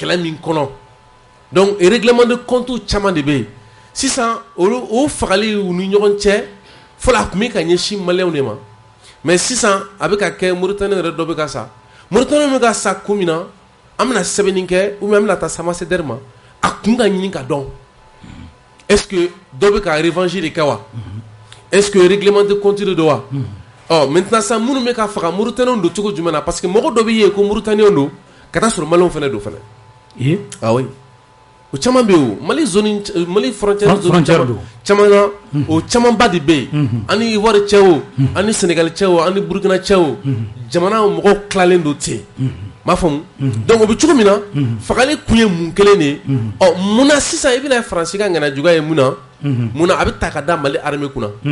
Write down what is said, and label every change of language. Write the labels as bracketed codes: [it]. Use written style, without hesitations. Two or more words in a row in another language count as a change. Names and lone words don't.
[bm] kɛlɛ min kɔnɔ donc [fr] règlement de compte [bm] caman de bɛ yen sisan o fagali u ni ɲɔgɔn cɛ fɔlɔ a tun bɛ ka ɲɛsin maliyɛnw de ma mais sisan a bɛ ka kɛ Mauritanie yɛrɛ dɔ bɛ ka sa Mauritanie bɛ ka sa kun min na an bɛna sɛbɛnni kɛ [fr] ou bien [bm] an bɛna taa se ambassadeur ma a kun ka ɲini ka dɔn [fr] est-ce que [bm] dɔ bɛ ka revanche de kɛ wa [fr] est-ce que règlement de [bm] compte de don wa maintenant sa minnu bɛ ka faga Mauritaniens don cogo jumɛn na parce que mɔgɔ dɔ bɛ ye ko Mauritaniens don ka taa sɔrɔ maliyɛnw fana don fana [fr] ah oui [bm] o caman bɛ yen Mali zone Mali frontière don caman na o camanba de bɛ yen ani Ivoire cɛ o ani Sénégal cɛ o ani Burkina cɛ o jamana mɔgɔw tilalen don ten m'a faamu donc o bɛ cogo min na fagali kun ye mun kelen de ye mun na sisan i bɛna Faransi ka ŋanajuguya ye mun na a bɛ ta ka da Mali armée kunna